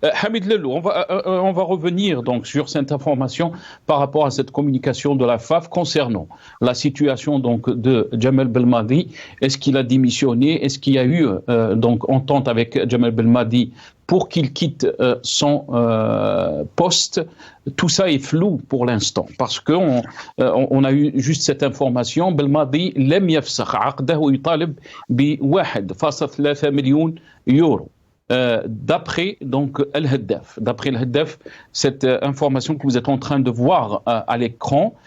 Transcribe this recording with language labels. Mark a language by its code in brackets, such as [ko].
[fr] Hamid Lelou, on va revenir donc sur cette information par rapport à cette communication de la FAF concernant la situation donc de Jamel Belmadi. Est-ce qu'il a démissionné? Est-ce qu'il y a eu donc entente avec Jamel Belmadi pour qu'il quitte son poste? Tout ça est flou pour l'instant parce qu'on a eu juste cette information. [ar] Belmadi لم يفسخ عقده ويطالب ب 1.3 million €. [fr] D'après donc Al-Haddaf, cette information que vous êtes en train de voir à l'écran.